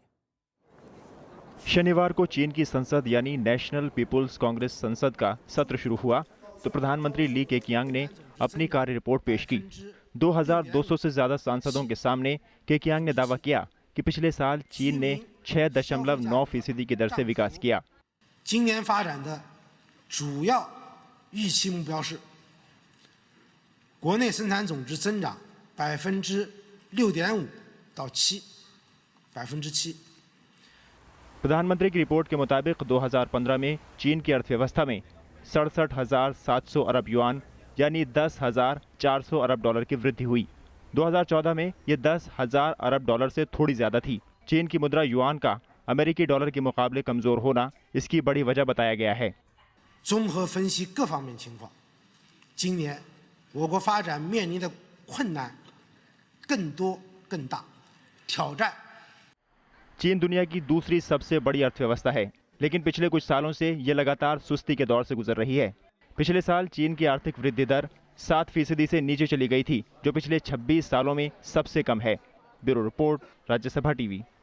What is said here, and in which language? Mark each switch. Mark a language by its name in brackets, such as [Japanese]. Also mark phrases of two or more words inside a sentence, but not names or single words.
[Hindi] शनिवार को चीन की संसद यानी नेशनल पीपुल्स कांग्रेस संसद का सत्र शुरू हुआ तो प्रधानमंत्री ली केकियांग ने अपनी कार्य रिपोर्ट पेश की। 2200 से ज्यादा सांसदों के सामने केकियांग ने दावा किया कि पिछले साल चीन ने 6.9% की दर से विकास किया। [Chinese] 今年发展的主要预期目标是国内生产总值增长6.5%到7%。 [Hindi] प्रधानमंत्री की रिपोर्ट के मुताबिक 2015 में चीन की अर्थव्यवस्था में 67,700 अरब युआन यानी 10,400 अरब डॉलर की वृद्धि हुई। 2014 में ये 10,000 अरब डॉलर से थोड़ी ज्यादा थी। चीन की मुद्रा युआन का अमेरिकी डॉलर के मुकाबले कमजोर होना इसकी बड़ी वजह बताया गया है। [Chinese] 综合分析各方面情况，今年我国发展面临的困难更多更大，挑战。 [Hindi] चीन दुनिया की दूसरी सबसे बड़ी अर्थव्यवस्था है, लेकिन पिछले कुछ सालों से ये लगातार सुस्ती के दौर से गुजर रही है। पिछले साल चीन की आर्थिक वृद्धि दर 7% से नीचे चली गई थी, जो पिछले 26 सालों में सबसे कम है। [English] bureau report, [Hindi] राज्यसभा टीवी।